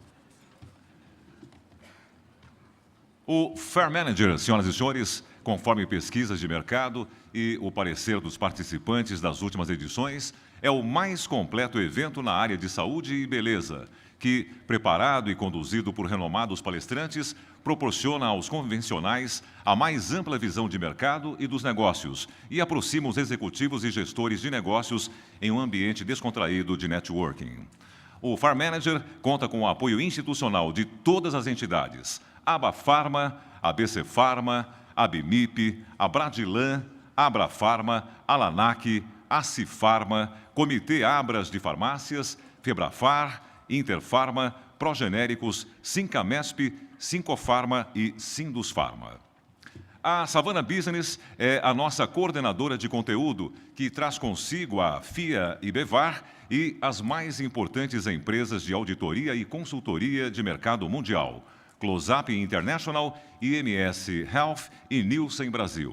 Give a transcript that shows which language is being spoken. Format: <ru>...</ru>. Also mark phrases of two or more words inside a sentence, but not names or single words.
<pt>O Farm Manager, senhoras e senhores, conforme pesquisas de mercado e o parecer dos participantes das últimas edições, é o mais completo evento na área de saúde e beleza, que, preparado e conduzido por renomados palestrantes, proporciona aos convencionais a mais ampla visão de mercado e dos negócios e aproxima os executivos e gestores de negócios em um ambiente descontraído de networking. O Farm Manager conta com o apoio institucional de todas as entidades, Abafarma, ABC Farma, Abimip, Abradilan, Abrafarma, Alanac, Acifarma, Comitê Abras de Farmácias, Febrafar, Interfarma, Progenéricos, Sincamesp, Sincofarma e Sindusfarma. A Savana Business é a nossa coordenadora de conteúdo, que traz consigo a FIA e Bevar e as mais importantes empresas de auditoria e consultoria de mercado mundial, Close-Up International, IMS Health e Nielsen Brasil.</pt>